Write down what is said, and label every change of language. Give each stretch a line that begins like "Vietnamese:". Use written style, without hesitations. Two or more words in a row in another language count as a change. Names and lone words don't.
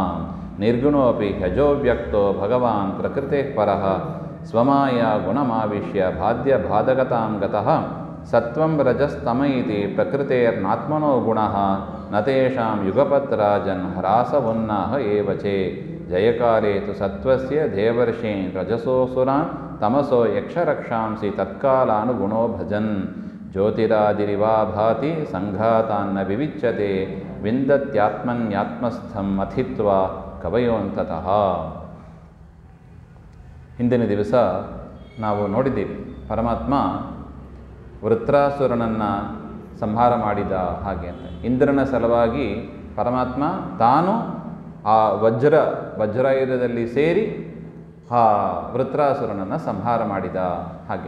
Sanskrit: निर्गुणोऽपि ह्यजोव्यक्तो भगवान् प्रकृतेः परः स्वमाया गुणमाविश्य बाध्यबाधकतां गतः सत्वं रजस्तम इति प्रकृतेर्नात्मनो गुणः न तेषां युगपत्राजन् ह्रासवुन्नाह एव चे। जयकारे तु सत्वस्य देवर्षीन् रजसोऽसुरान् तमसो यक्षरक्षांसि तत्कालानुगुणो भजन्। ज्योतिरादिरिवा भाति सङ्घातान्न विविच्यते विन्दत्यात्मन्यात्मस्थम् अथित्वा ಕವಯೋಂತತಃ.
Kannada: ಹಿಂದಿನ ದಿವಸ ನಾವು ನೋಡಿದ್ದೀವಿ ಪರಮಾತ್ಮ ವೃತ್ರಾಸುರನನ್ನು ಸಂಹಾರ ಮಾಡಿದ ಹಾಗೆ ಅಂತ. ಇಂದ್ರನ ಸಲುವಾಗಿ ಪರಮಾತ್ಮ ತಾನು ಆ ವಜ್ರಾಯುಧದಲ್ಲಿ ಸೇರಿ ಆ ವೃತ್ರಾಸುರನನ್ನು ಸಂಹಾರ ಮಾಡಿದ ಹಾಗೆ.